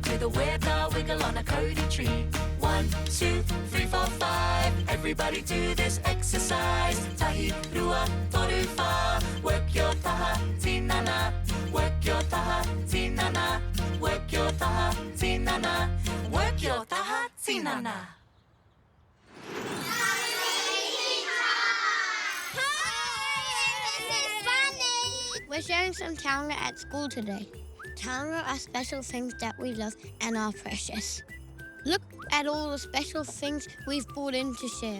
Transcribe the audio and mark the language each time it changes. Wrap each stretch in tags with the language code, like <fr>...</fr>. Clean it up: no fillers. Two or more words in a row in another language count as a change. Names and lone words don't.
<en>Do the weta wiggle on a Cody tree. 1, 2, 3, 4, 5. Everybody do this exercise.</en> <mi>Tahi, rua, toru, wha.</mi> <en>Work your</en> <mi>taha, tinana.</mi> <en>Work your</en> <mi>taha, tinana.</mi> <en>Work your</en> <mi>taha, tinana.</mi> <en>Work your</en> <mi>taha, tinana.</mi> <en>We're sharing some taonga at school today. Taonga are special things that we love and are precious. Look at all the special things we've brought in to share.</en>